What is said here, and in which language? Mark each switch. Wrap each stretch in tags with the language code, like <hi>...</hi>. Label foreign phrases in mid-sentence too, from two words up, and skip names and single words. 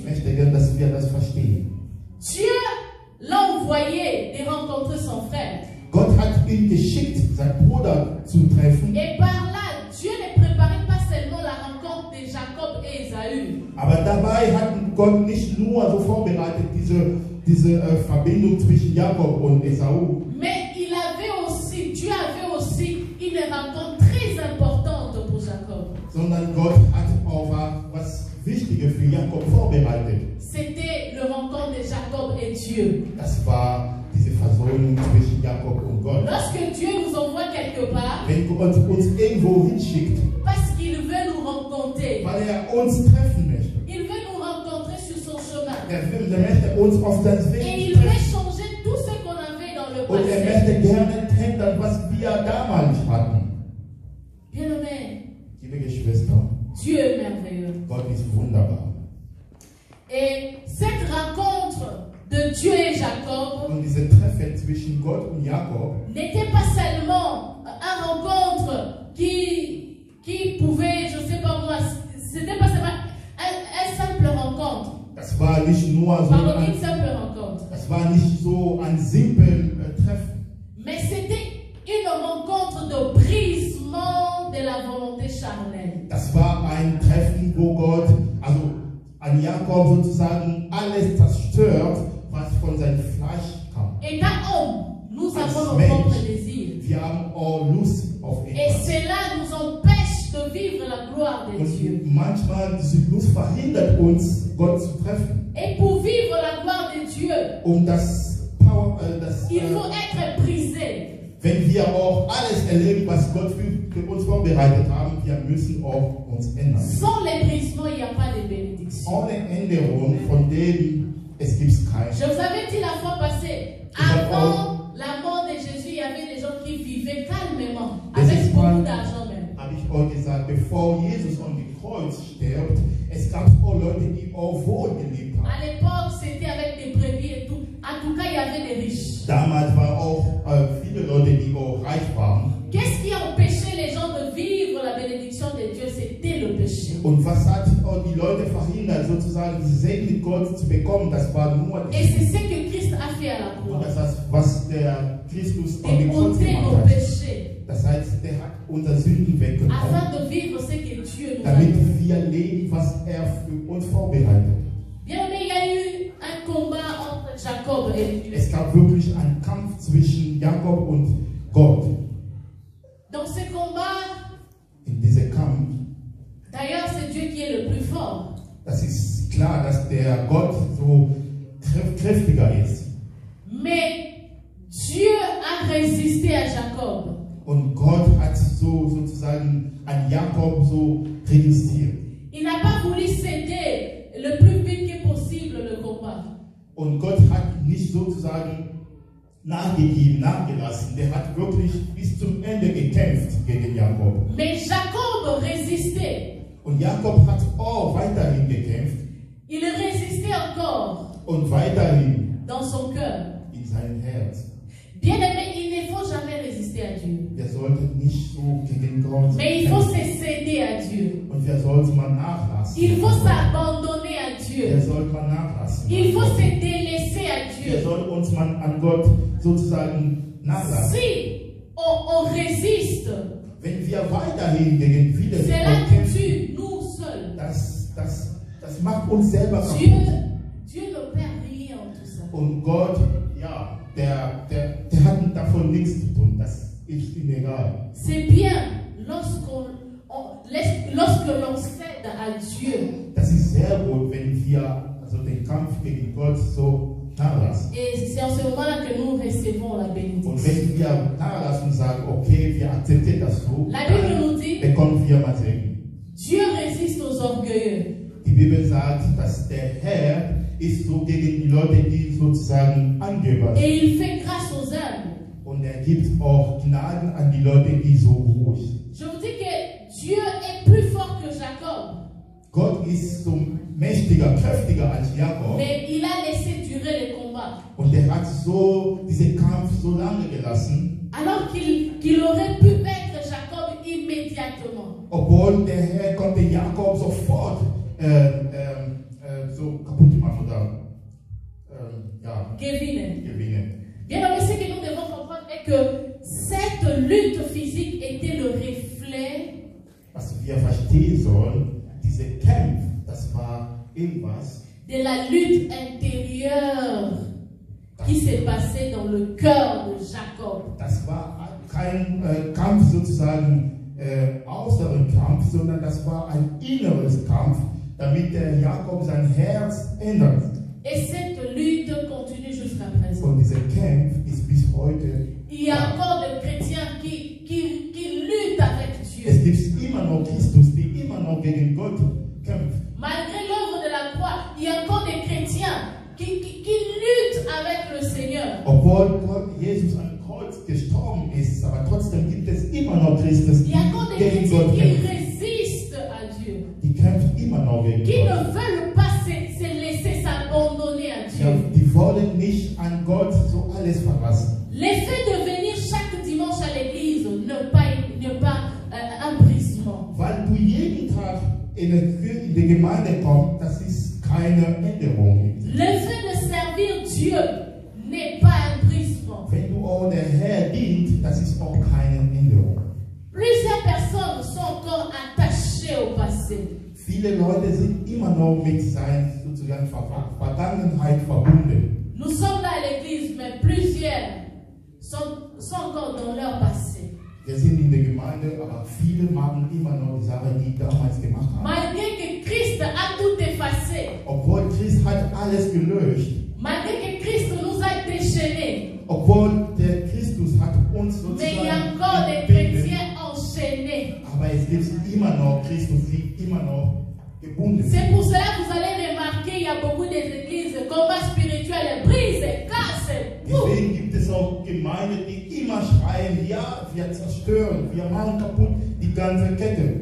<de>Ich möchte gerne, dass wir das verstehen.</de> <fr>Dieu l'a envoyé de rencontrer son frère.</fr> <de>Gott hat ihn geschickt, seinen Bruder zu treffen.</de> <fr>Et par là, Dieu ne préparait pas seulement la rencontre de Jacob et Esaü.</fr> <de>Aber dabei hat Gott nicht nur so vorbereitet, diese Verbindung zwischen Jakob und Esau.</de> <fr>Mais Dieu avait aussi une rencontre très importante pour Jacob.</fr> <de>Sondern Gott hat auch was Wichtiges für Jakob vorbereitet.</de> <fr>C'était le rencontre de Jacob et Dieu.</fr> <de>Das war diese Versöhnung zwischen Jakob und Gott.</de> <fr>Lorsque Dieu nous envoie quelque part,</fr> <de>Wenn Gott uns irgendwo hinschickt,</de> <fr>parce qu'il veut nous rencontrer,</fr> <de>weil er uns treffen möchte.</de> <fr>il veut nous rencontrer sur son chemin.</fr> <de>Er möchte uns auf das Weg</de> <fr>Et il veut</fr> <de>treffen.</de> <fr>changer tout ce qu'on avait dans le</fr> <de>Und er</de> <fr>passé.</fr> <de>möchte gerne ändern, was wir damals hatten.</de> <fr>Bien-aimé,</fr> <de>Liebe Geschwister,</de> <fr>Dieu est merveilleux.</fr> <de>Gott ist wunderbar.</de> <fr>Et cette rencontre de Dieu et Jacob</fr> <de>Und diese Treffen zwischen Gott und Jakob</de> <fr>n'était pas seulement une rencontre qui pouvait, je ne sais pas moi, c'était pas seulement une simple rencontre.</fr> <de>Das war nicht nur so</de> <fr>Pardon,</fr> <de>ein,</de> <fr>une simple rencontre.</fr> <de>das war nicht so ein simples Treffen,</de> <fr>Mais c'était une rencontre de brisement de la volonté charnelle.</fr> <de>das war ein Treffen, wo Gott, also an Jakob sozusagen alles zerstört, was von seinem Fleisch kam.</de> <fr>Étant homme, nous</fr> <de>Als</de> <fr>avons nos</fr> <de>Mensch,</de> <fr>propres désirs.</fr> <de>wir haben auch Lust auf</de> <fr>Et</fr> <de>etwas.</de> <fr>cela nous empêche de vivre la gloire de Dieu.</fr> <de>Und manchmal diese Lust verhindert uns, Gott zu treffen.</de> <fr>Et pour vivre la gloire de Dieu,</fr> <de>Das</de> <fr>il faut être brisé.</fr> <de>wenn wir auch alles erleben, was Gott für uns vorbereitet haben, wir müssen auch uns ändern.</de> <fr>Sans les brisements, il n'y a pas de bénédiction.</fr> <de>Ohne Änderung, von dem es gibt keine.</de> <fr>Je vous avais dit la fois passée, avant la mort de Jésus, il y avait des gens qui vivaient calmement, avec beaucoup d'argent même.</fr> <de>Habe ich euch gesagt, bevor Jesus an dem Kreuz stirbt, es gab auch Leute, die auch wohl gelebt haben.</de> <fr>À l'époque, c'était avec des brebis et tout. En tout cas, il y avait des riches.</fr> <de>Damals waren auch viele Leute, die auch reich waren.</de> <fr>Qu'est-ce qui empêchait les gens de vivre la bénédiction de Dieu? C'était le péché.</fr> <de>Und was hat die Leute verhindert, sozusagen diese Segen Gott zu bekommen? Das war nur</de> <fr>Et c'est ce que Christ a fait à la</fr> <de>und</de> <fr>croix.</fr> <de>das ist, was der Christus an</de> <fr>Et</fr> <de>dem Kreuz</de> <fr>ôter</fr> <de>gemacht</de> <fr>nos</fr> <de>hat.</de> <fr>péchés,</fr> <de>Das heißt, der hat unser Sünden weggenommen,</de> <fr>afin de vivre ce que Dieu nous a</fr> <de>damit</de> <fr>donné.</fr> <de>wir leben, was er für uns vorbereitet.</de> <fr>Bien aimé, il y a eu un combat entre Jacob et</fr> <de>gab wirklich einen Kampf zwischen Jakob und Gott.</de> <fr>Dans ces combats,</fr> <de>In diesem Kampf,</de> <fr>d'ailleurs, c'est Dieu qui est le plus fort.</fr> <de>das ist klar, dass der Gott so kräftiger ist.</de> <fr>Mais Dieu a résisté à Jacob.</fr> <de>Und Gott hat so sozusagen an Jakob so registriert.</de> <fr>Il n'a pas voulu céder le plus vite que possible le combat.</fr> <de>Und Gott hat nicht sozusagen nachgelassen. Der hat wirklich bis zum Ende gekämpft gegen Jakob.</de> <fr>Mais Jacob résistait.</fr> <de>Und Jakob hat auch weiterhin gekämpft.</de> <fr>Il résistait encore</fr> <de>Und weiterhin</de> <fr>dans son cœur.</fr> <de>in seinem Herz.</de> <fr>Bien-aimé, il ne faut jamais résister à Dieu.</fr> <de>Wir sollten nicht so gegen Gott</de> <fr>Mais il faut se</fr> <de>kämpfen.</de> <fr>céder à Dieu.</fr> <de>Und wir sollten mal nachlassen.</de> <fr>Il faut s'abandonner à</fr> <de>Wir</de> <fr>Dieu.</fr> <de>sollten mal nachlassen.</de> <fr>Il faut se délaisser à</fr> <de>Wir</de> <fr>Dieu.</fr> <de>sollten uns mal an Gott sozusagen nachlassen.</de> <fr>Si on résiste,</fr> <de>Wenn wir weiterhin gegen</de> <fr>cela</fr> <de>Widerstand</de> <fr>nous</fr> <de>kämpfen,</de> <fr>tue, nous seuls.</fr> <de>das macht uns selber</de> <fr>Dieu,</fr> <de>kaputt.</de> <fr>Dieu ne perd rien en tout ça.</fr> <de>Und Gott, ja, der hat davon nichts zu tun. Das ist ihm egal.</de> <fr>C'est bien lorsque l'on cède à Dieu.</fr> <de>Das ist sehr gut, wenn wir also den Kampf gegen Gott so nachlassen.</de> <fr>Et c'est en ce moment-là que nous recevons la</fr> <de>Und</de> <fr>bénédiction.</fr> <de>wenn wir nachlassen und sagen, okay, wir akzeptieren das so,</de> <fr>La Bible nous dit,</fr> <de>bekommen wir mal Segen.</de> <fr>Dieu résiste aux orgueilleux.</fr> <de>Die Bibel sagt, dass der Herr ist so gegen die Leute, die sozusagen Angeber sind.</de> <fr>Et il fait grâce aux humbles.</fr> <de>Und er gibt auch Gnaden an die Leute, die so ruhig sind.</de> <fr>Je vous dis que Dieu est plus fort que Jacob.</fr> <de>Gott ist so mächtiger, kräftiger als Jakob.</de> <fr>Mais il a laissé durer le combat.</fr> <de>Und er hat so diesen Kampf so lange gelassen,</de> <fr>Alors qu'il aurait pu vaincre Jacob immédiatement.</fr> <de>obwohl der Herr konnte Jakob sofort so kaputt machen oder Kevin. gewinnen.</de> <fr>Bien aimé, ce que nous devons comprendre est que cette lutte physique était le reflet</fr> <de>Was wir verstehen sollen, diese Kämpfe, das war irgendwas,</de> <fr>de la lutte intérieure qui s'est passée dans le cœur de Jacob.</fr> <de>das war kein Kampf sozusagen äußeren Kampf, sondern das war ein inneres Kampf, damit der Jakob sein Herz ändert.</de> <fr>Et cette lutte continue jusqu'à présent.</fr> <de>Und dieser Kampf ist bis heute.</de> <fr>Il y a encore des chrétiens qui luttent avec</fr> <de>Es</de> <fr>Dieu.</fr> <de>gibt immer noch Christus, die immer noch gegen Gott kämpft.</de> <fr>Malgré l'œuvre de la croix, il y a encore des chrétiens qui luttent avec le Seigneur.</fr> <de>Obwohl Gott, Jesus am Kreuz gestorben ist, aber trotzdem gibt es immer noch Christus,</de> <fr>Il y</fr> <de>die</de> <fr>a encore des</fr> <de>gegen</de> <fr>chrétiens</fr> <de>Gott</de> <fr>qui</fr> <de>kämpfen.</de> <fr>résistent à Dieu.</fr> <de>Die kämpfen immer noch gegen</de> <fr>Qui ne</fr> <de>Gott.</de> <fr>veulent pas se laisser s'abandonner à</fr> <de>Ja,</de> <fr>Dieu.</fr> <de>die wollen nicht an Gott so alles verlassen.</de> <fr>L'effet de venir chaque dimanche à l'église n'est pas un brisement.</fr> <de>Weil du jeden Tag in die Gemeinde kommst, das ist keine Änderung.</de> <fr>L'effet de servir Dieu n'est pas un brisement.</fr> <de>Wenn du auch der Herr dient, das ist auch keine Änderung.</de> <fr>Plusieurs personnes sont encore attachées au passé.</fr> <de>Viele Leute sind immer noch mit seiner sozusagen Vergangenheit verbunden.</de> <fr>Nous sommes là à l'église, mais plusieurs sont encore dans leur passé.</fr> <de>Wir sind in der Gemeinde, aber viele machen immer noch die Sachen, die damals gemacht haben.</de> <fr>Malgré que Christ a tout effacé,</fr> <de>Obwohl Christ hat alles gelöscht,</de> <fr>malgré que Christ nous a déchaînés,</fr> <de>obwohl der Christus hat uns</de> <fr>mais il y a</fr> <de>sozusagen</de> <fr>encore des</fr> <de>gebunden,</de> <fr>chrétiens enchaînés.</fr> <de>aber es gibt immer noch Christus, die immer noch gebunden</de> <fr>C'est</fr> <de>sind.</de> <fr>pour cela que vous allez remarquer il y a beaucoup d'églises, combat spirituel, brise, casse.</fr> <de>Deswegen gibt es auch Gemeinden, die immer schreien, ja, wir zerstören, wir machen kaputt die ganze Kette.</de>